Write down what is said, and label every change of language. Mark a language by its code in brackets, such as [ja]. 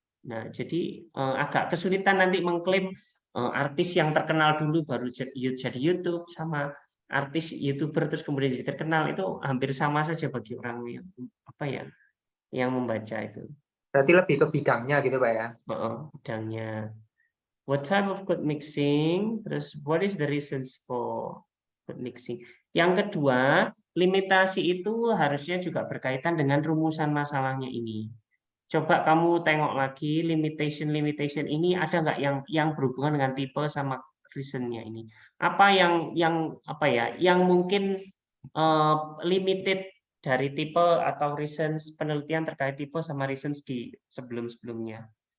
[id] Nah, jadi agak kesulitan nanti mengklaim artis yang terkenal dulu baru jadi YouTube, sama artis YouTuber terus kemudian jadi terkenal, itu hampir sama saja bagi orang yang apa ya, yang membaca itu. Berarti lebih ke bidangnya gitu Pak ya? Bidangnya. [en] What type of code mixing? Terus what is the reasons for code mixing? [id] Yang kedua, limitasi itu harusnya juga berkaitan dengan rumusan masalahnya ini. Coba kamu tengok lagi limitation ini ada nggak yang berhubungan dengan tipe sama reasonnya ini. Apa yang apa ya? Yang mungkin limited dari tipe atau reasons, penelitian terkait tipe sama reasons di sebelum-sebelumnya.